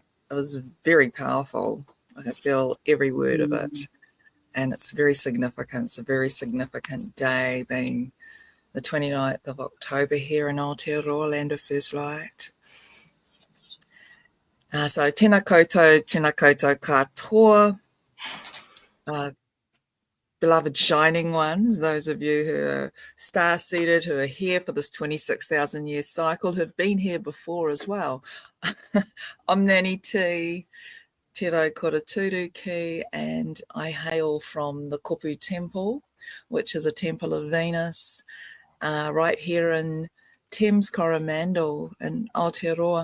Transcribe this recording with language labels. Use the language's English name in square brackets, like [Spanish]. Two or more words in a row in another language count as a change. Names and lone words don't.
[English] It was very powerful. I feel every word of it. And it's very significant. It's a very significant day, being the 29th of October here in Aotearoa, Land of First Light. [Māori] So tēnā koutou katoa, [English] beloved shining ones, those of you who are star-seated, who are here for this 26,000 year cycle, who've been here before as well. I'm Nani T, Te Rau Kora Turu Ki, and I hail from the Kopu Temple, which is a temple of Venus, right here in Thames Coromandel in Aotearoa.